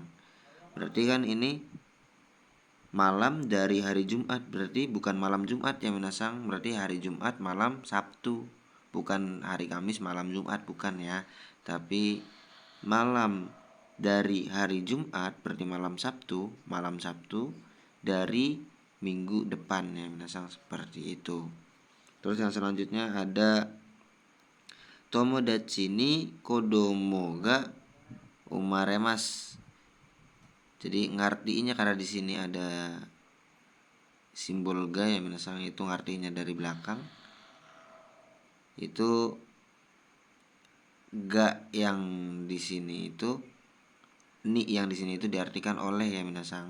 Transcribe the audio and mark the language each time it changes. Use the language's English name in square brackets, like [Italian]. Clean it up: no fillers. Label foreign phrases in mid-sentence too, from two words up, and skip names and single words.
[Indonesian] Berarti kan ini malam dari hari Jumat, berarti bukan malam Jumat ya minasang, berarti hari Jumat malam Sabtu, bukan hari Kamis malam Jumat, bukan ya. Tapi malam dari hari Jumat berarti malam Sabtu dari minggu depan ya minasang, seperti itu. Terus yang selanjutnya ada [Japanese] 友達に子供が生まれます. [Indonesian] Jadi ngartiinnya karena di sini ada simbol ga ya minasang, itu ngartinya dari belakang. Itu ga yang di sini itu ni yang di sini itu diartikan oleh ya minasang.